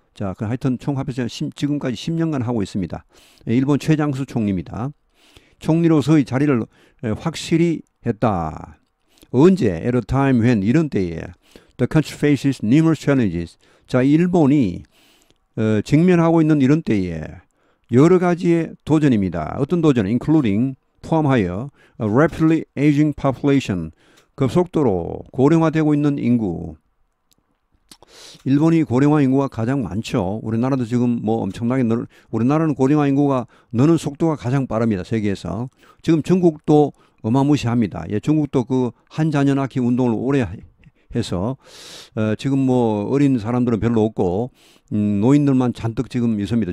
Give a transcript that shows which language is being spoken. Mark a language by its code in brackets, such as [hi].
[ko] 자, 하여튼 총 합해서 지금까지 10년간 하고 있습니다. 일본 최장수 총리입니다. 총리로서의 자리를 확실히 했다. 언제? [en] At a time when [ko] 이런 때에 [en] the country faces numerous challenges. [ko] 자, 일본이 직면하고 있는 이런 때에 여러 가지의 도전입니다. 어떤 도전? [en] Including [ko] 포함하여 [en] a rapidly aging population. [ko] 급속도로 고령화되고 있는 인구. 일본이 고령화 인구가 가장 많죠. 우리나라도 지금 뭐 엄청나게 우리나라는 고령화 인구가 느는 속도가 가장 빠릅니다. 세계에서. 지금 중국도 어마무시합니다. 예, 중국도 그 한자녀 낳기 운동을 오래 해서 지금 뭐 어린 사람들은 별로 없고 노인들만 잔뜩 지금 있습니다.